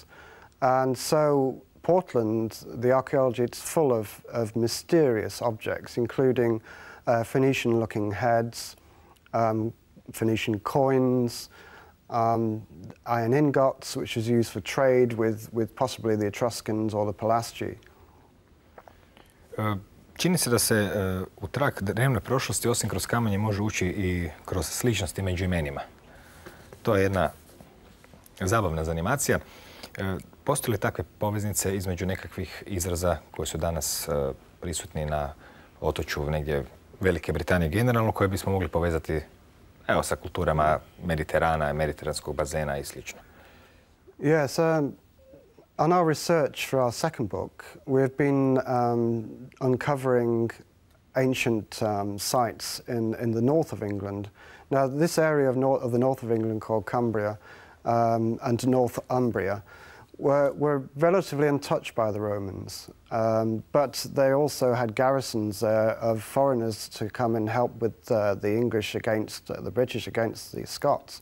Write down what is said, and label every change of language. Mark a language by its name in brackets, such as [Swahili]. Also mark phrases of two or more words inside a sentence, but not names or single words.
[English] And so Portland, the archaeology, it's full of mysterious objects, including Phoenician-looking heads, Phoenician coins, iron ingots, which was used for trade with possibly the Etruscans or the Pelasgi. [Croatian] Čini se da se u trag drevne prošlosti, osim kroz kamenje, može ući i kroz sličnosti među imenima. To je jedna zabavna zanimacija. Postoje li takve poveznice između nekakvih izraza koji su danas prisutni na otočju negdje Velike Britanije generalno, koje bismo mogli povezati sa kulturama Mediterana, mediteranskog bazena i sl.? [English] Yes, on our research for our second book, we've been uncovering ancient sites in the north of England. Now, this area of the north of England called Cumbria and Northumbria were relatively untouched by the Romans, but they also had garrisons there of foreigners to come and help with the English against the British against the Scots.